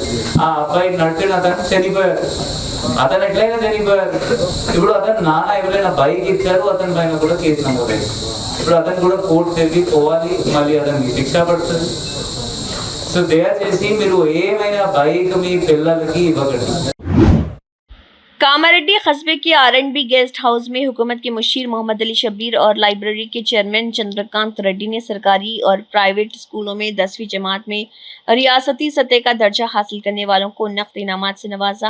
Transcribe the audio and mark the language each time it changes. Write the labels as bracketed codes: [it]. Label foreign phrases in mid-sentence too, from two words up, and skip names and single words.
[te] ఆ అబ్బాయి నడిచిన అతను చనిపోయారు. అతను ఎట్లయినా చనిపోయారు. ఇప్పుడు అతను నాన్న ఎవరైనా బైక్ ఇచ్చారు, అతని పైన కూడా కేసు నమోదైంది. ఇప్పుడు అతను కూడా కోర్టు తిరిగి పోవాలి, మళ్ళీ అతనికి శిక్ష పడుతుంది. సో దయచేసి మీరు ఏమైనా బైక్ మీ పిల్లలకి ఇవ్వకండి. [ur] کاماریڈی قصبے کے R&B گیسٹ ہاؤس میں حکومت کے مشیر محمد علی شبیر اور لائبریری کے چیئرمین چندرکانت ریڈی نے سرکاری اور پرائیویٹ اسکولوں میں 10ویں جماعت میں ریاستی سطح کا درجہ حاصل کرنے والوں کو نقد انعامات سے نوازا۔